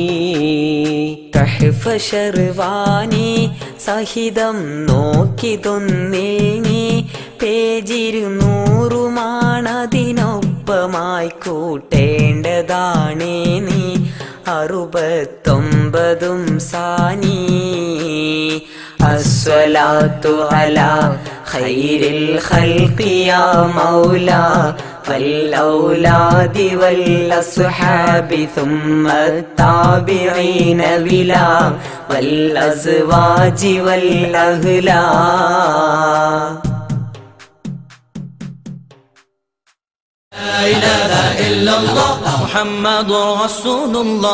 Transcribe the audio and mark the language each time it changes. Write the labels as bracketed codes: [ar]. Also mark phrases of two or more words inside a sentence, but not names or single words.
[ml] തഹ്ഫ ശർവാനി സഹിതം നോക്കിതൊന്നിൽ നീ പേജിരുന്നൂറുമാണതിനൊപ്പമായി കൂട്ടേണ്ടതാണേ നീ. 69 സാനി. [ar] الصلاة على خير الخلق يا مولى, والأولاد والأصحاب ثم التابعين بلا والأزواج والأهلا. لا إله إلا الله محمد رسول الله.